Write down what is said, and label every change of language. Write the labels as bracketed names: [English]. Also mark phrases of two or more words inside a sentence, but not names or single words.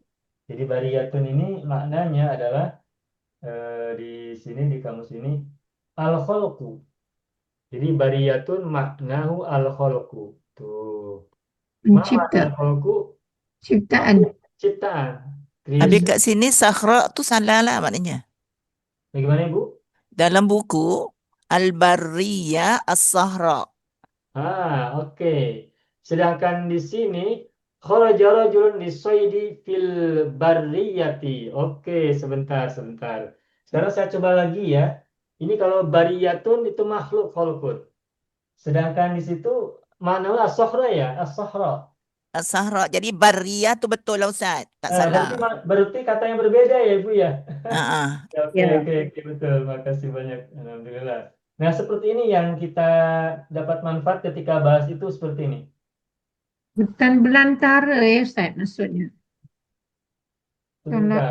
[Indonesian] Jadi bariyatun ini maknanya adalah di sini di kamus ini al-khalqu. [Arabic] Jadi برية معناه الخلق. [Indonesian] Tuh. Mana makna Pencipta. al-khalqu? Ciptaan. Makhluk ciptaan. Habis Creation. [Malay] kat sini sahra tu salah lah maknanya. [Indonesian] Bagaimana Ibu? Dalam buku [Arabic] البرية الصحراء. [Indonesian] Oke. Sedangkan di sini [Arabic] خرج رجل للصيد في البرية. [Indonesian] Oke, sebentar. Sekarang saya coba lagi ya. Ini kalau bariyatun itu makhluk khalqun. Sedangkan di situ mana as-sohra ya, as-sohra. As-Sahra. [Malay] Jadi Barriyah tu betul lah Ustaz. Tak salah. [Indonesian] Berarti kata yang berbeda ya Ibu ya. Ah, Ya, Ya. oke, betul. Makasih banyak. Alhamdulillah. Nah, seperti ini yang kita dapat manfaat ketika bahas itu seperti ini. Hutan belantara ya Ustaz maksudnya. Sebentar.